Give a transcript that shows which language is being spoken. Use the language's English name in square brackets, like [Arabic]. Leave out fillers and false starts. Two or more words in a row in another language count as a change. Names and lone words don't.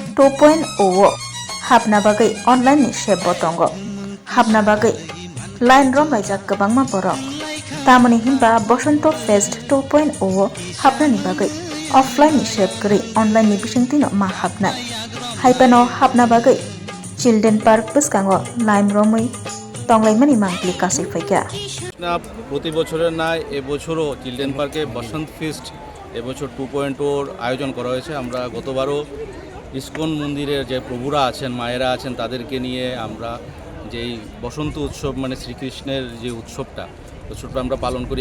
[Bodo] 2.0 हाबना बागै अनलाइन नि सेब बतंग हाबना बागै लाइन रम बायजाक गोबांमा बरक तामनि हिमबा बसंत फेस्ट 2.0 हाबनानि बागै अफलाइन नि सेब गरै अनलाइन नि बिसंतिनो मा हाबनाय हाइपानो हाबना बागै [English] children park [Bodo] बसकांगो लाइन रमै तंलायमानि मांगलि कासै फैका [Bangla] প্রতি বছরের ন্যায় এবছরও চিলড্রেন পার্কে বসন্ত ফিস্ট এবছর 2.0 আয়োজন করা হয়েছে। আমরা গতবারও ইসকন মন্দিরের যে প্রভুরা আছেন মায়েরা আছেন তাদেরকে নিয়ে আমরা যেই বসন্ত উৎসব মানে শ্রীকৃষ্ণের যে উৎসবটা আমরা পালন করি।